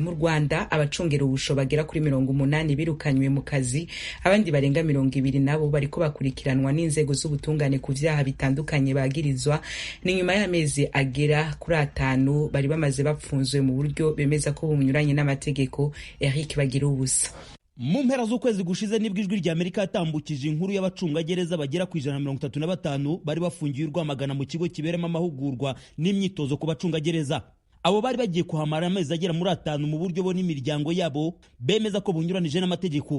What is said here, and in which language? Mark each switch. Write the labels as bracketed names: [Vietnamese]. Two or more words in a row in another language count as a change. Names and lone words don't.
[Rundi] Mu Rwanda abacungera ubusho bagera kuri 80 birukanywe mu kazi, abandi barenga 20 nabo bariko bakurikiranwa n'inzego z'ubutungane ku vyaha bitandukanye bagirizwa. [Kinyarwanda] Ni nyuma y'amezi agera kuri 5 bari bamaze bapfunzwe mu buryo bemeza ko bunyuranye n'amategeko. Eric Bagirubusa. Mu mpera z'ukwezi gushize nibwo ijwi rya Amerika yatambukije inkuru y'abacungagereza bagera ku 135 bari bafungiye Rwamagana mu kigo kiberemo amahugurwa n'imyitozo ku bacungagereza. Abo bari bagiye kuhamara amezi agera muri 5 mu buryo bo n'imiryango yabo bemeza ko bunyuranije n'amategeko.